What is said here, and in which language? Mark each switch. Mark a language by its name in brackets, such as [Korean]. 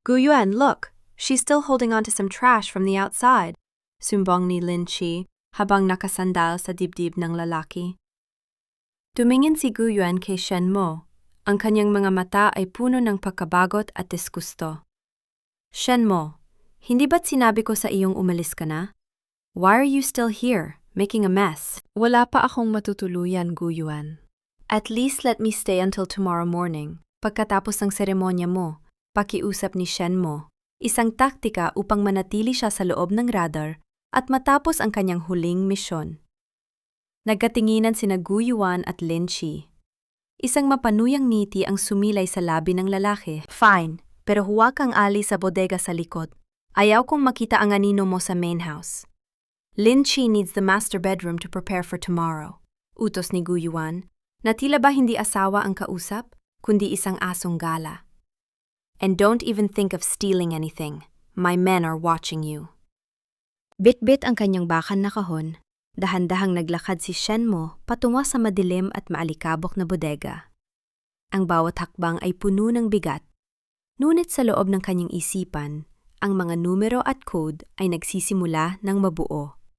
[Filipino] "Gu Yuan, [English] look! She's still holding on to some trash from the outside," [Filipino] sumbong ni Lin Chi habang nakasandal sa dibdib ng lalaki. Tumingin si Gu Yuan kay Shenmo, Ang kanyang mga mata ay puno ng pagkabagot at disgusto. Shenmo, hindi ba't sinabi ko sa iyong umalis ka na? [English] Why are you still here, making a mess? [Filipino] Wala pa akong matutuluyan, Guyuan. [English] At least let me stay until tomorrow morning. [Filipino] Pagkatapos ng seremonya mo, pakiusap ni Shenmo. Isang taktika upang manatili siya sa loob ng radar at matapos ang kanyang huling misyon. Nagkatinginan sina Guyuan at Lin Chi. Isang mapanuyang ngiti ang sumilay sa labi ng lalaki. Fine, pero huwag kang alis sa bodega sa likod. Ayaw kong makita ang anino mo sa main house. [English] Lin Chi needs the master bedroom to prepare for tomorrow. [Filipino] Utos ni Guyuan, na tila ba hindi asawa ang kausap, kundi isang asong gala. [English] And don't even think of stealing anything. My men are watching you. [Filipino] Bit-bit ang kanyang bakan na kahon. Dahan-dahang naglakad si Shenmo patungo sa madilim at maalikabok na bodega. Ang bawat hakbang ay puno ng bigat. Ngunit sa loob ng kanyang isipan, ang mga numero at code ay nagsisimula ng mabuo.